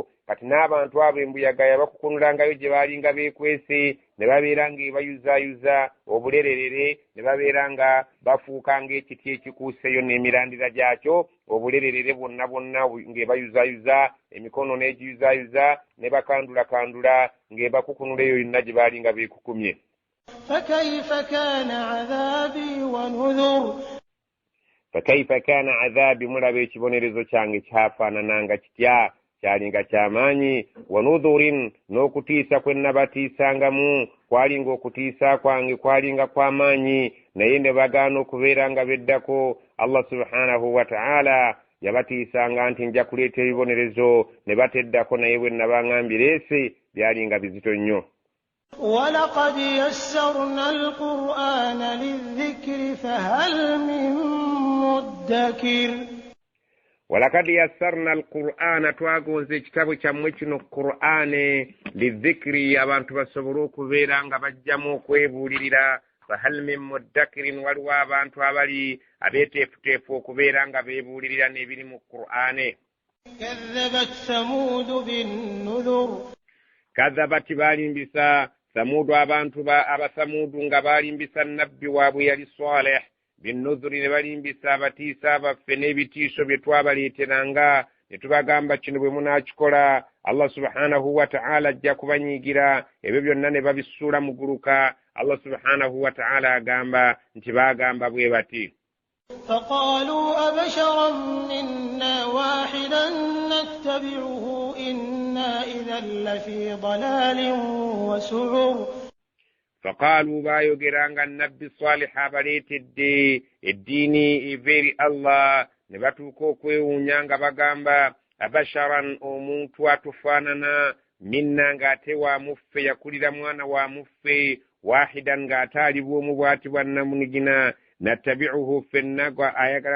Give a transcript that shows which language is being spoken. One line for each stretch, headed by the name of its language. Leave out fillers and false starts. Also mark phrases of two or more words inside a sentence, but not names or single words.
Ganda: Kati n'abantu abo embuyaga yabakukunulangayo gye baalinga beekwese ne babeera ng'ebayuzaayuza obulererere ne babeera nga bafuuka ng'ekiti ekikuuseyo n'emirandira gyakyo obulererere bwonna ng'ebayuzaayuza emikono n'egiyuzaayuza ne bakandulakandula ng'ebakukunula eyo yonna gye baalinga beekukumye.
Arabic: فكيف كان عذابي ونذر. فكيف كان عذابي
Ganda: mulabe ekibonerezo kyange kyafaanananga kitya kyalinga kyamaanyi. wanudhurin n'okutiisa kwe nabatiisangamu kwalinga okutiisa kwange kwalinga kwamaanyi naye ne bagaana okubeera nga beddako.
Arabic: الله سبحانه وتعالى
Ganda: yabatiisanga nti nja kuleeta ebibonerezo ne bateddako naye bwe nabaŋŋambireese byalinga bizito nnyo.
Arabic: ولقد يسرنا القرآن للذكر فهل من مدكر. ولقد يسرنا القرآن
Ganda: twagonze ekitabo kyammwe kino Qur'ane lidhikri abantu basobole okubeera nga bajjamu okwebuulirira.
Arabic: فهل من مدكر
Ganda: waliwo abantu abali abeeteefuteefu okubeera nga beebuulirira n'ebiri mu Qur'ane.
Arabic: كذبت ثمود بالنذر.
Ganda: kadhabati baalimbisa samudu abantu abasamudu nga baalimbisa nabbi waabwe yali Saleh binnuzuri ne balimbisa abatiisa abaffe n'ebitiiso bye twabaleeteranga ne tubagamba kino bwe munaakikola
Arabic: الله سبحانه وتعالى
Ganda: ajja kubanyiigira. ebyo byonna ne babisuula mu guluka.
Arabic: الله سبحانه وتعالى
Ganda: agamba nti baagamba bwe bati
Arabic: فقالوا أبشرا منا واحدا نتبعه إنا إذا لفي ضلال وسعر.
Ganda: فقالوا bayogeranga nabbi Salih abaleetedde eddiini everi Allah ne batuuka okwewuunya nga bagamba abasharan omuntu atufaanana minna ng'ate wa muffe yakulira mwana wa muffe wahidan ng'ate ali bw'omu bw'ati bwa namunigina nattabi'uhu ffenna gwa ayagala